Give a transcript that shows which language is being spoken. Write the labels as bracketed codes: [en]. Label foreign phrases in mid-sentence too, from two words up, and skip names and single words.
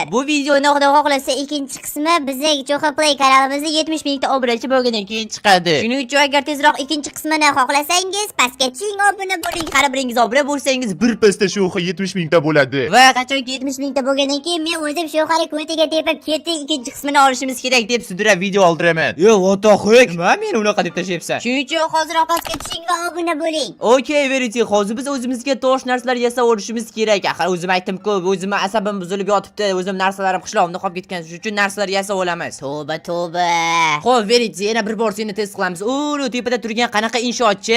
[uz] Bu videoni Xudo xohlasa ikkinchi qismi bizning Sho'xa Play kanalimizda 70 mingta obunachi bo'lgandan keyin chiqadi. Shuning uchun agar tezroq ikkinchi qismini xohlasangiz, pastga ching obuna bo'ling. Qara biringiz obuna bo'lsangiz, Bir pasda Sho'xa 70 mingta bo'ladi. Va qachonki 70 mingta bo'lgandan keyin men o'zim Sho'xani ko'tiga tepib ketdik, ikkinchi qismini olishimiz kerak deb sudrab video oldiraman. [en] Yo, what the heck? [uz] Nima meni unaqa deb tashlayapsan? Shuning uchun hozirroq pastga ching va obuna bo'ling. Okay, veriti. Hozir biz o'zimizga tosh narsalar yasab olishimiz kerak. Axir o'zim aytdim-ku, o'zim asabim buzilib yotibdi. O'zim narsalarim qishlog'imda qolib ketgan. Shuning uchun narsalar yasab olamiz. Tavba. Xo'p, veriti, yana bir bor seni test qilamiz. Tepada turgan qanaqa inshootchi?